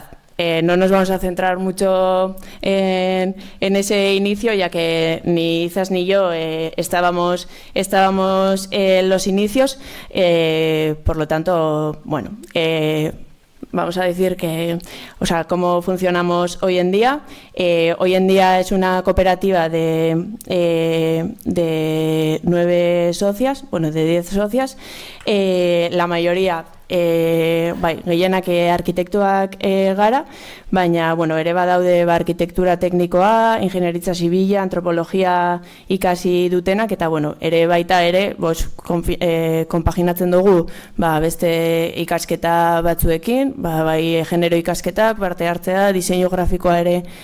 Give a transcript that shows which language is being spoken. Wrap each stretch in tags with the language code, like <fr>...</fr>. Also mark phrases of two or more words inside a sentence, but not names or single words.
<es>No nos vamos a centrar mucho en ese inicio, ya que ni Izas ni yo estábamos en los inicios, por lo tanto, vamos a decir que, cómo funcionamos hoy en día. Hoy en día es una cooperativa de 9 socias, de 10 socias, la mayoría</es> <eu>gehienak arkitektuak gara, baina ere badaude arkitektura teknikoa, ingenieritza zibila, antropologia ikasi dutenak, eta ere baita konpaginatzen dugu beste ikasketa batzuekin, bai genero ikasketak, parte hartzea, diseinu grafikoa ere</eu>